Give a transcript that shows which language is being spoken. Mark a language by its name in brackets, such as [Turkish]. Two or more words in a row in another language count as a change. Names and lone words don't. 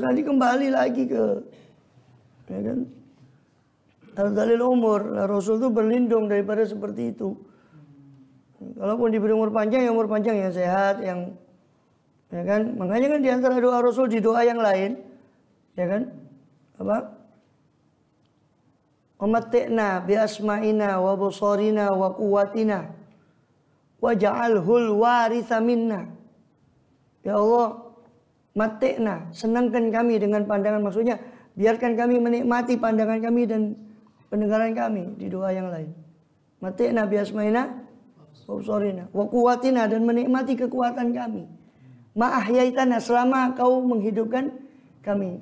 [Indonesian] Nanti kembali lagi ke, ya kan, [Arabic] أرذل العمر. [Indonesian] Nah, Rasul itu berlindung daripada seperti itu. Kalaupun diberi umur panjang, ya umur panjang yang sehat, yang, ya kan. Makanya kan di antara doa Rasul di doa yang lain, ya kan, apa? [Arabic] ومتعنا بأسماعنا وأبصارنا وقوتنا واجعله الوارث منا. يا الله متعنا, [Indonesian] senangkan kami dengan pandangan, maksudnya biarkan kami menikmati pandangan kami dan pendengaran kami di doa yang lain. [Arabic] متعنا بأسماعنا وأبصارنا وقوتنا, [Indonesian] dan menikmati kekuatan kami. Ma'ahyaitana, selama kau menghidupkan kami.